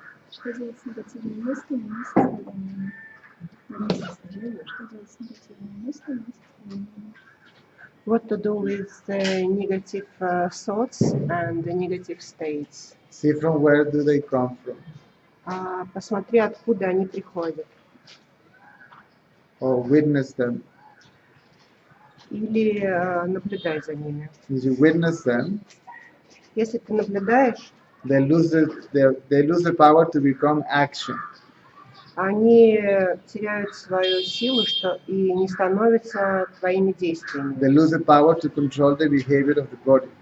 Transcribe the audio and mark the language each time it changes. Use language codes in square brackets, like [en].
[ru] Что делать с негативными мыслями и состояниями? Что делать с негативными мыслями и состояниями? [en] What to do with the negative thoughts and the negative states. See from where do they come from. [ru] Посмотри, откуда они приходят. [en] Or witness them. [ru] Или наблюдай за ними. [en] If you witness them, [ru] Если ты наблюдаешь, [en] they lose the power to become action. [ru] они теряют свою силу и не становятся твоими [en] They [ru] действиями. [en] lose the power to control the behavior of the body.